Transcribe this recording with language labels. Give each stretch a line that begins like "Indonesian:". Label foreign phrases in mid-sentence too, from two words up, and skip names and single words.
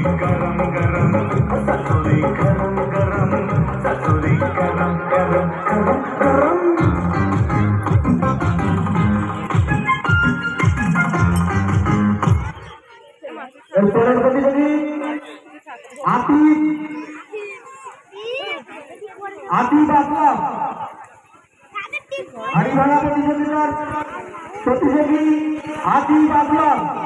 Hindi: गरम गरम ससुरी गरम गरम ससुरी गरम गरम गरम गरम।
Bangla: এরপরের প্রতিযোগী আতিফ, আতিফ আসলাম। হাড়ি ভাঙা প্রতিযোগিতার প্রতিযোগী আতিফ আসলাম।